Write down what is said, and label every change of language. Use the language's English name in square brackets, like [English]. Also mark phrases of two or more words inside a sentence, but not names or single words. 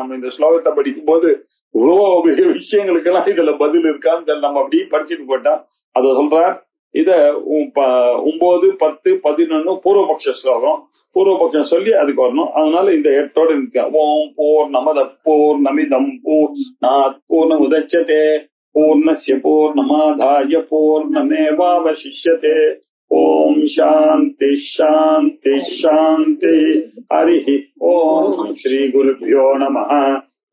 [Tamil] நம்ம இந்த ஸ்லோகத்தை படிக்கும் போது இவ்வளவு விஷயங்களுக்கு எல்லாம் இதுல பதில் இருக்கான்னு நம்ம அப்படி படிச்சுட்டு போட்டா அத சொல்றார். இத 9, 10, 11 பூர்வபக்ஷ ஸ்லோகம். பூர்வபக்ஷம் சொல்லி அதுக்கு வரணும். அதனால இந்த 8ஓட இருக்க. [Sanskrit] ॐ पूर्णमद पूर्णमिदं पूर्णात् पूर्णमुदच्यते पूर्णस्य पूर्णमादाय पूर्णमेवावशिष्यते. ॐ शान्ति शान्ति शान्ति. हरि ॐ. श्री गुरुभ्यो नमः.